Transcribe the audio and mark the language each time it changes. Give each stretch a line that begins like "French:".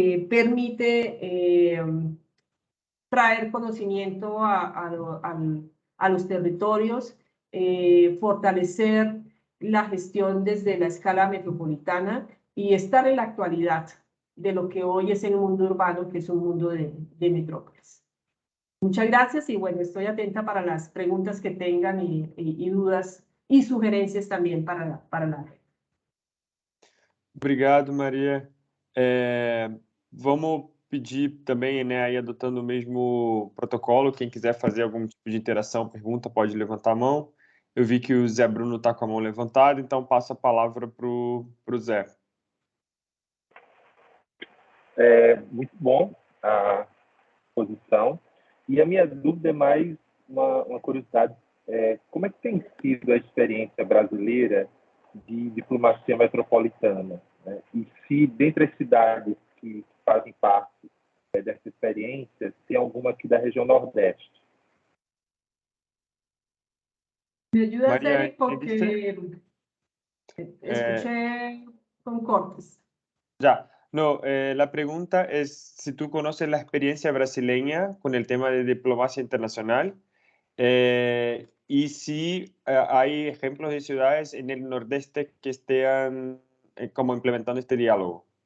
Spanish: permite traer conocimiento a los territorios, fortalecer la gestión desde la escala metropolitana y estar en la actualidad de lo que hoy es el mundo urbano, que es un mundo de metrópolis. Muchas gracias y bueno, estoy atenta para las preguntas que tengan y dudas y sugerencias también para la red.
Portuguese: Obrigado, Maria. Vamos pedir também, né, aí adotando o mesmo protocolo, quem quiser fazer algum tipo de interação, pergunta, pode levantar a mão. Eu vi que o Zé Bruno está com a mão levantada, então passo a palavra para o Zé. Muito bom a exposição. E a minha dúvida é mais uma curiosidade. Como é que tem sido a experiência brasileira de diplomacia metropolitana? Né? E se, dentre as cidades que fazem parte dessa experiência, tem alguma aqui da região Nordeste?
Spanish: Me ayudas, María, Eric, porque escuché con cortes. Ya. No, la pregunta es si tú conoces la experiencia brasileña con el tema de diplomacia internacional y si hay ejemplos de ciudades en el Nordeste que estén como implementando este diálogo.